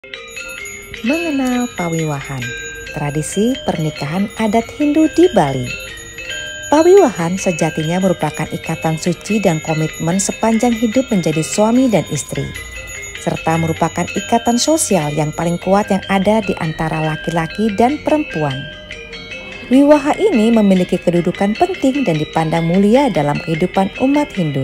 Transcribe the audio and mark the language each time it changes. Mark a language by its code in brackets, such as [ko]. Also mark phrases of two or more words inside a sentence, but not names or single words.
[id] Mengenal pawiwahan, tradisi pernikahan adat Hindu di Bali. Pawiwahan sejatinya merupakan ikatan suci dan komitmen sepanjang hidup menjadi suami dan istri, serta merupakan ikatan sosial yang paling kuat yang ada di antara laki-laki dan perempuan. Wiwaha ini memiliki kedudukan penting dan dipandang mulia dalam kehidupan umat Hindu.